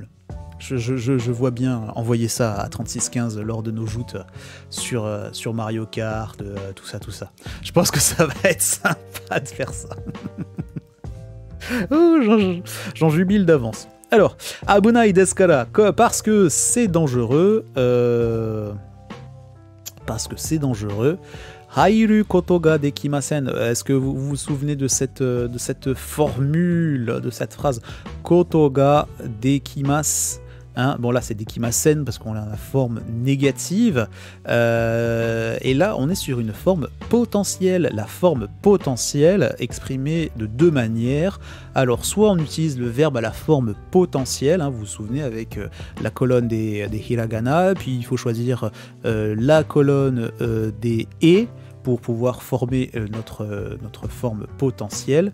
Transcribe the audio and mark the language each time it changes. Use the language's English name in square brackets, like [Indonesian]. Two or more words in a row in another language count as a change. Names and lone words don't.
[French] Je vois bien envoyer ça à 3615 lors de nos joutes sur Mario Kart, tout ça. Je pense que ça va être sympa de faire ça. Oh, j'en jubile d'avance. Alors, [Japanese] 危ないですから, [French] parce que c'est dangereux. Parce que c'est dangereux. [Japanese] 入ることができません. [French] Est-ce que vous vous souvenez de cette formule, de cette phrase? [Japanese] ことができます. [French] Hein, bon là c'est dekimasen parce qu'on a la forme négative et là on est sur une forme potentielle. La forme potentielle exprimée de deux manières. Alors soit on utilise le verbe à la forme potentielle, hein, vous vous souvenez avec la colonne des hiragana, puis il faut choisir la colonne des et pour pouvoir former notre forme potentielle.